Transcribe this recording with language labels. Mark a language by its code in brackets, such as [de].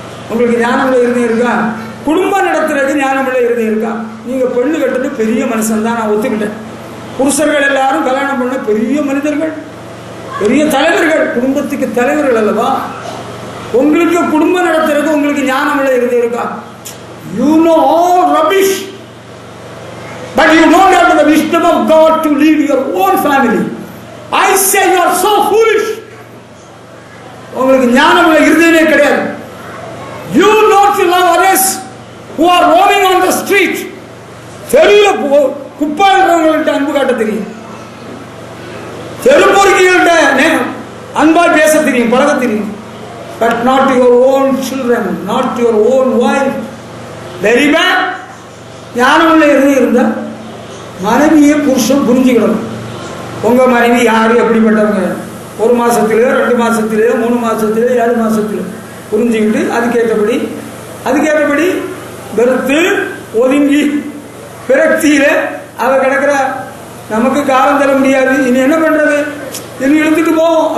[ta] உங்களுக்கு ஞானமுள்ள இருதயம் இருக்கா? குடும்பம் நடத்துறதுக்கு ஞானமுள்ள இருதயம் இருக்கா? நீங்க பெண்ணு கட்டுறது பெரிய மனுஷன் தான், நான் ஒத்துக்கிட்டேன். புருஷர்கள் எல்லாரும் கல்யாணம் பண்ண பெரிய மனிதர்கள், பெரிய தலைவர்கள், குடும்பத்துக்கு தலைவர்கள் அல்லவா? உங்களுக்கு குடும்பம் நடத்துறதுக்கு உங்களுக்கு ஞானமுள்ள இருதயம் இருக்கா? [en] You know all rubbish, but you don't have the wisdom of God to lead your own family. I say you are so foolish. [ta] உங்களுக்கு ஞானமுள்ள இருதயமே கிடையாது. [en] You don't love others who are roaming on the street. [ta] தெருல குப்பாடுறவங்கள்ட்ட அன்பு காட்ட தெரியும், தெருப்பொறுக்கிகள்கிட்ட அன்பாய் பேச தெரியும், பழக தெரியும். [en] But not your own children, not your own wife. Very bad. [ta] ஞானமுள்ள இருதயம் இருந்தால் மனைவியை புருஷன் புரிஞ்சுக்கிடணும். உங்க மனைவி யாரு, எப்படிப்பட்டவங்க, 1 மாசத்திலேயோ 2 மாசத்திலேயோ 3 மாசத்திலேயோ 7 மாசத்திலேயோ புரிஞ்சுக்கிட்டு அதுக்கேற்றபடி வெறுத்து ஒதுங்கி பிறக்தியில அவ கிடக்கிற, நமக்கு காலம் தர முடியாது, இனி என்ன பண்றது, இனி இழுத்துட்டு போவோம்.